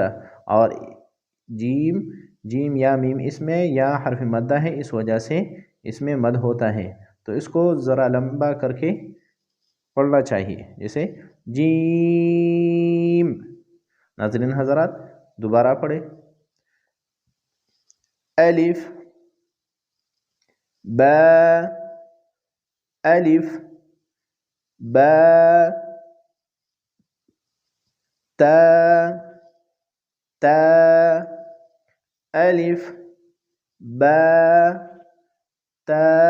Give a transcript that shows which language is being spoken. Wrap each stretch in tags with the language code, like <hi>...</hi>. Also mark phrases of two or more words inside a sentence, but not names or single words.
<ur>اور جیم یا میم اس میں یا حرف مدہ ہے، اس وجہ سے اس میں مد ہوتا ہے. تو اس کو ذرا لمبا کر کے پڑھنا چاہیے، جیسے جیم. ناظرین حضرات دوبارہ پڑھیں الف با الف با تا تا الف با تا</ur>